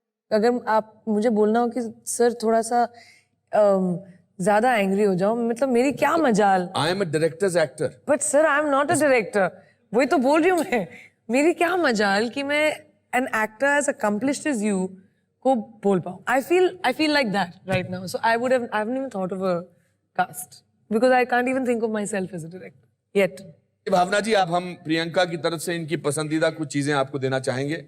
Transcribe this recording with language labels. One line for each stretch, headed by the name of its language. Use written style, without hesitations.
Hindi: अगर आप मुझे बोलना हो कि सर थोड़ा सा ज्यादा एंग्री हो जाओ, मतलब मेरी क्या मजाल.
English: I am a directors actor. But sir I am not a director.
Hindi: वही तो बोल रही हूँ मैं. मेरी क्या मजाल कि मैं
English: an actor as accomplished as you
Hindi: को बोल पाऊँ.
English: I feel like that right now. So I haven't even thought of a cast because I can't even think of myself as a director yet.
Hindi: भावना जी, आप हम प्रियंका की तरफ से इनकी पसंदीदा कुछ चीजें आपको देना चाहेंगे.